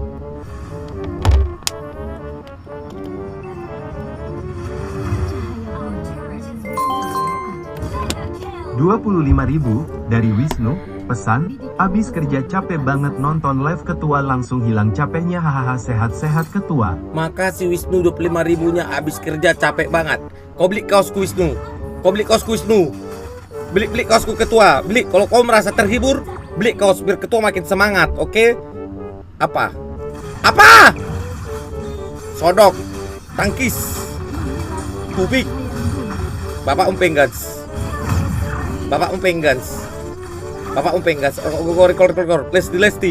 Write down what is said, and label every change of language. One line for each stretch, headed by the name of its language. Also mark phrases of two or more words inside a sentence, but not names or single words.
Indonesian: $25.000 dari Wisnu. Pesan, abis kerja capek banget nonton live ketua langsung hilang capeknya, hahaha, sehat-sehat ketua. Makasih Wisnu, 25.000-nya abis kerja capek banget. Kau beli kaosku Wisnu. Beli kaosku ketua. Beli kalau kau merasa terhibur, beli kaos biar ketua makin semangat, oke? Apa? Sodok, tangkis, tubik. Bapak umpeng guys. Rekor. Lesti.